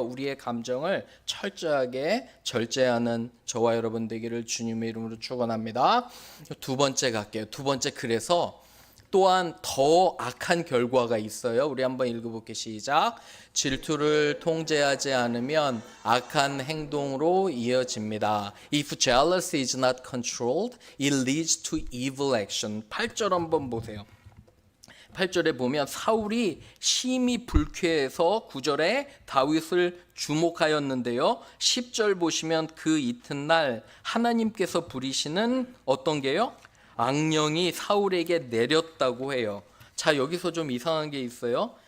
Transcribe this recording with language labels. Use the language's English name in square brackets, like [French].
[Korean] 우리의 감정을 철저하게 절제하는 저와 여러분 되기를 주님의 이름으로 축원합니다. 두 번째 갈게요. 두 번째, 그래서 또한 더 악한 결과가 있어요. 우리 한번 읽어볼게요. 시작. 질투를 통제하지 않으면 악한 행동으로 이어집니다. [English] If jealousy is not controlled, it leads to evil action. [Korean] 8절 한번 보세요. 8절에 보면 사울이 심히 불쾌해서 9절에 다윗을 주목하였는데요. 10절 보시면 그 이튿날 하나님께서 부리시는 어떤 게요? 악령이 사울에게 내렸다고 해요. 자, 여기서 좀 이상한 게 있어요.